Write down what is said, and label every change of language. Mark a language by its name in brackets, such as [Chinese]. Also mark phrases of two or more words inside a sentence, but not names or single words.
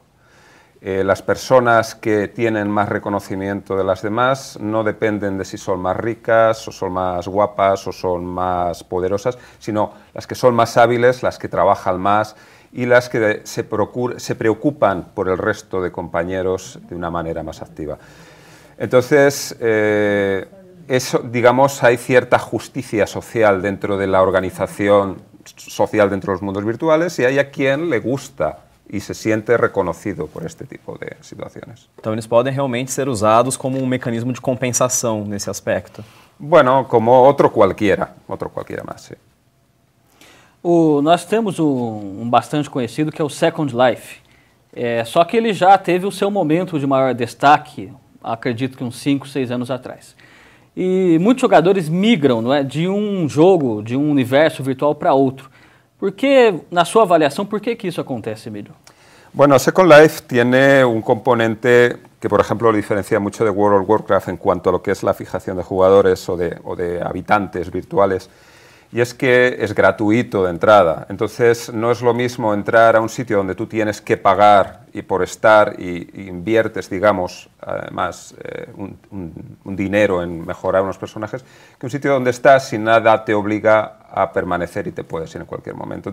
[Spanish] Las personas que tienen más reconocimiento de las demás no dependen de si son más ricas, o son más guapas, o son más poderosas, sino las que son más hábiles, las que trabajan más y las que se preocupan por el resto de compañeros de una manera más activa. Entonces, eso, digamos, hay cierta justicia social dentro de la organización social dentro de los mundos virtuales y hay a quien le gusta y se siente reconocido por este tipo de situaciones. [Portuguese] Então eles podem realmente ser usados como mecanismo de compensação nesse aspecto. [Spanish] Bueno, como otro cualquiera más, sí. [Portuguese] Nós temos bastante conhecido que é o Second Life, só que ele já teve o seu momento de maior destaque, acredito que uns 5, 6 anos atrás. E muitos jogadores migram, não é, de um jogo, de um universo virtual para outro. ¿Por qué, na sua avaliação, por que isso acontece, Emílio? [Spanish] Bueno, Second Life tiene un componente que, por ejemplo, lo diferencia mucho de World of Warcraft en cuanto a lo que es la fijación de jugadores o de habitantes virtuales, y es que es gratuito de entrada. Entonces, no es lo mismo entrar a un sitio donde tú tienes que pagar y por estar y inviertes, digamos, además un dinero en mejorar unos personajes, que un sitio donde estás y nada te obliga a permanecer y te puedes ir en cualquier momento.